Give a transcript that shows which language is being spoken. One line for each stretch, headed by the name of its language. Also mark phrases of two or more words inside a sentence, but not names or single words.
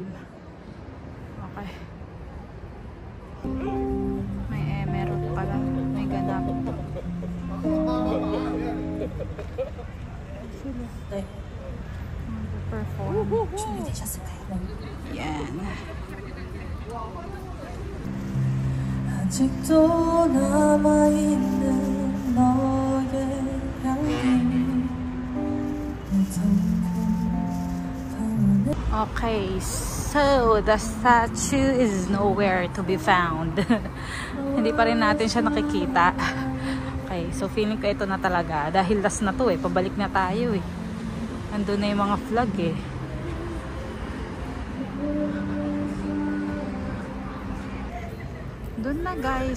Filipino: Okay. Meron pala. May ganap. Perform. Yan.
Korean: 아직도 남아있는 너의 향기.
English: Okay, so the statue is nowhere to be found.
Filipino: Hindi pa rin natin siya nakikita.
English: Okay, so
Filipino: feeling ko ito na talaga. Dahil last na to eh, pabalik na tayo eh. Nandun na yung mga flag eh. Doon na, guys.